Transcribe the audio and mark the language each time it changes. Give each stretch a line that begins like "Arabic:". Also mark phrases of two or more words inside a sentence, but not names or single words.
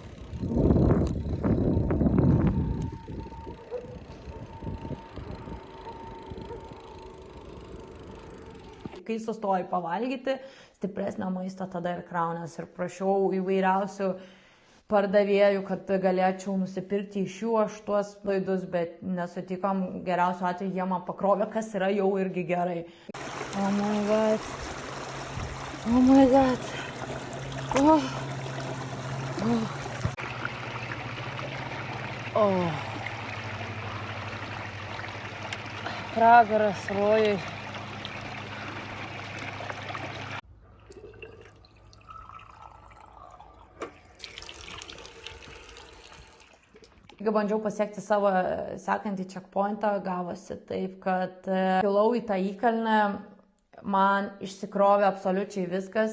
Lithuanian: Kai sustoji pavalgyti, stipresnio maisto tada ir kraunės. Ir prašiau įvairiausių pardavėjų, kad galėčiau nusipirkti iš jų aš tuos laidus, bet nesutikom. Geriausiu atveju jie man pakrovė, kas yra jau irgi gerai.
English: Oh my god. Oh my god. Oh. Oh. Oh.
Lithuanian: Pragaras rojai. Kai bandžiau pasiekti savo sekantį checkpointą, gavosi taip, kad kilau į tą įkalnę, man išsikrovė absoliučiai viskas.